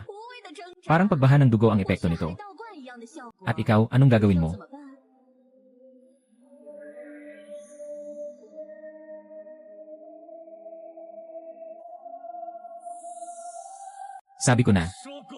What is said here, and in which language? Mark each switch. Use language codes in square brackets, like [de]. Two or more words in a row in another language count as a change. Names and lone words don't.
[zh] 无谓的挣扎， [tl] Parang pagbaha ng dugo ang epekto [zh] 像 [tl] nito. [zh] 海盗罐一样的效果。 [tl] At ikaw, anong gagawin [zh] 要 [tl] mo? [zh] 怎么办？ [tl] Sabi ko na, [zh] 说过，